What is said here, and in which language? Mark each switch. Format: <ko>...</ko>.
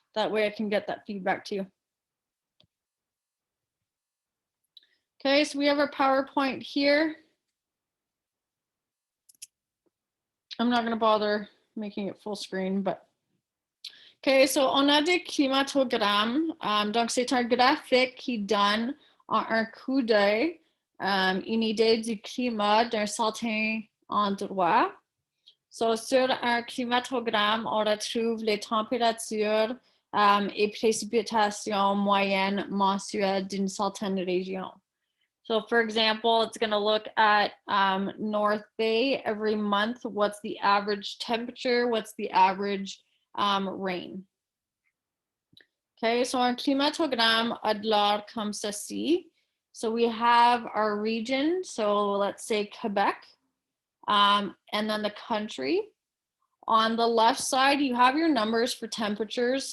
<en>That way I can get that feedback to you. Okay, so we have our PowerPoint here. I'm not going to bother making it full screen, but OK,</en> <fr>so on a des climatogrammes. Donc, c'est un graphique qui donne en un coup d'œil une idée du climat d'un certain endroit. So, sur un climatogramme, on retrouve les températures et précipitations moyennes mensuelles d'une certaine région.</fr> <en>So, for example, it's going to look at North Bay every month. What's the average temperature? What's the average rain? Okay, so our</en> <fr>climatogramme a de l'air comme ceci.</fr> <en>So we have our region. So let's say Quebec, and then the country. On the left side, you have your numbers for temperatures.</en>